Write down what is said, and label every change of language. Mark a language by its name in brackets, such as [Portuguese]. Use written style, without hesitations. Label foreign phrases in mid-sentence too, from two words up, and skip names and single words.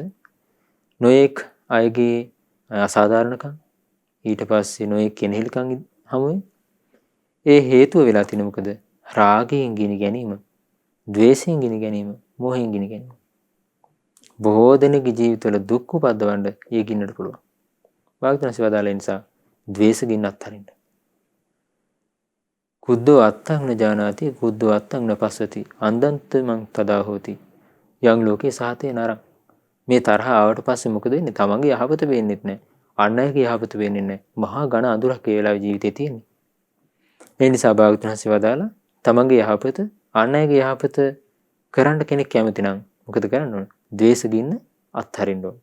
[Sinhala] නොඑක් අයගේ අසාධාරණකම් ඊට පස්සේ නොඑක් කෙනෙහිලකම් හමුවේ. ඒ හේතුව වෙලා තියෙන මොකද? රාගයෙන් ගිනි ගැනීම, ද්වේෂයෙන් ගිනි ගැනීම, මෝහයෙන් ගිනි ගැනීම. බොහෝ දෙනෙකුගේ ජීවිතවල දුක් උපද්දවන්න ඒ ගින්නට පුළුවන්. භාග්‍යවතුන් වහන්සේ වදාළ නිසා ද්වේෂ ගින්න අත්හරින්න. [Pali] කුද්දෝ අත්තං න ජානාති කුද්දෝ අත්තං න පස්සති අන්දන්ත මං තදා හෝති යං ලෝකේ සාතේ නරං. [Sinhala] මේ තරහ ආවට පස්සේ මොකද වෙන්නේ? තමන්ගේ යහපත වෙන්නේත් නැහැ. අන් අයගේ යහපත වෙන්නේ නැහැ. මහා ඝන අඳුරක් ඒ වෙලාවේ ජීවිතේ තියෙන්නේ. ඒ නිසා භාග්‍යවතුන් වහන්සේ වදාලා තමන්ගේ යහපත අන් අයගේ යහපත කරන්න කෙනෙක් කැමති නම් මොකද කරන්න ඕන? ද්වේෂ ගින්න අත්හරින්න ඕන.